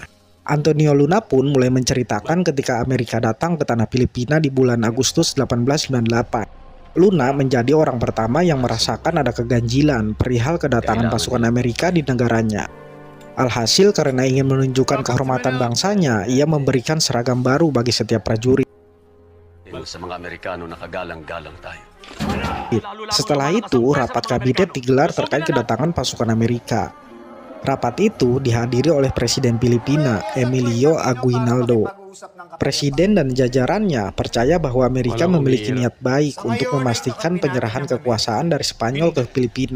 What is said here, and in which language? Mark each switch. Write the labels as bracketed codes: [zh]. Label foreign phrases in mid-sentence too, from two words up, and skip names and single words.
[id] Antonio Luna pun mulai menceritakan ketika Amerika datang ke tanah Filipina di bulan Agustus 1898. Luna menjadi orang pertama yang merasakan ada keganjilan perihal kedatangan pasukan Amerika di negaranya. Alhasil karena ingin menunjukkan kehormatan bangsanya, ia memberikan seragam baru bagi setiap prajurit. [tl] Sa mga Amerikano nakagalang-galang tayo. [id] Setelah itu, rapat kabinet digelar terkait kedatangan pasukan Amerika. Rapat itu dihadiri oleh Presiden Filipina, Emilio Aguinaldo. Presiden dan jajarannya percaya bahwa Amerika memiliki niat baik untuk memastikan penyerahan kekuasaan dari Spanyol ke Filipina.